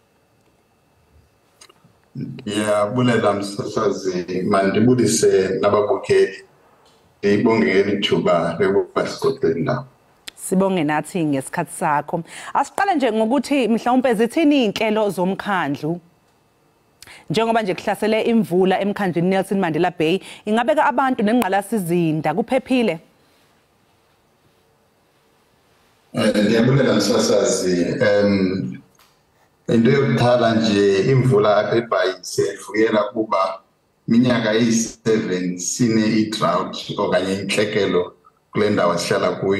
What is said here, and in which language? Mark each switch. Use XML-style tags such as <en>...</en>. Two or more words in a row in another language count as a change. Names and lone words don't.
<xh>Bulela msasazi, mandibulise nababukeli.</xh> <zu>Ngibongele ithuba lokuba siqoqele la. Sibonge nathi ngesikhathi sakho. Asiqale nje ngokuthi mhlawumbe zithini inhlelo zomkhandlu njengoba nje kuhlasele imvula emkhandlwini Nelson Mandela Bay, ingabeka abantu nengqalasizinda kuphephile?</zu> <xh>Ndiyabulela msasazi, into yokuqala nje imvula eBhayise ifuyela kuba minyaka eyi7 sine i-drought okanye intlekelo kule ndawo sihlala kuyo.</xh>